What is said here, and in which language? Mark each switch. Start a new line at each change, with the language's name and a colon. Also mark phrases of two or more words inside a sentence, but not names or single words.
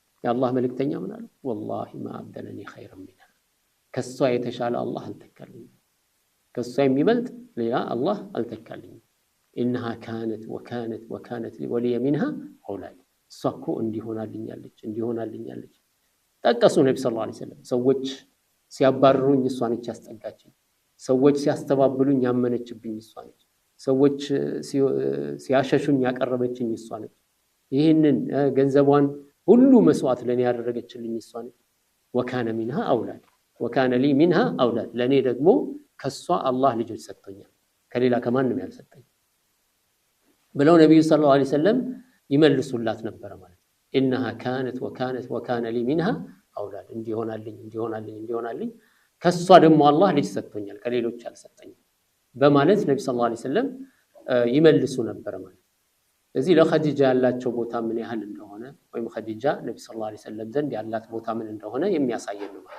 Amharic: የአላህ መልእክተኛ ምን አሉ?
Arabic: والله ما أبدلني خيرا منها
Amharic: ከሷ የተሻለ አላህ አልተካልኝ ከሷ የሚበልጥ ሌላ አላህ አልተካልኝ
Arabic: إنها كانت وكانت ولي منها أولاد سكو
Amharic: እንዲሆናልኛለች ጠቀሱ ነብዩ
Arabic: صلى الله عليه وسلم
Amharic: ሰዎች ሲያባርሩኝ እሷ ነች ያስጠጋችኝ ሰዎች ሲያስተባብሉኝ ያመነችብኝ እሷ ነች ሰዎች ሲያሸሹኝ ያቀረበችኝ እሷ ነች ይሄንን ገንዘቧን ሁሉ መስዋዕት ለኔ ያደረገችልኝ እሷ ነች
Arabic: وكان منها أولاد وكان لي منها أولاد
Amharic: ለኔ ደግሞ ከሷ አላህ ልጆች ሰጥቶኛል ከሌላ ከማንም ያልሰጠኝ ብለው ነብዩ
Arabic: صلى الله عليه وسلم
Amharic: ይመልሱላት ነበር ማለት
Arabic: انها كانت وكان لي منها أولاد
Amharic: እንዲሆናልኝ ከሷ ደግሞ አላህ ልጅ ሰጥቶኛል ከሌሎች ያልሰጠኝ በማለት ነብዩ
Arabic: صلى الله عليه وسلم
Amharic: ይመልሱ ነበር ማለት እዚህ ለኸዲጃ ያላቸው ቦታ ምን ያህል እንደሆነ ወይም ኸዲጃ ነብዩ
Arabic: صلى الله عليه وسلم
Amharic: ዘንድ ያላት ቦታ ምን እንደሆነ የሚያሳየን ነው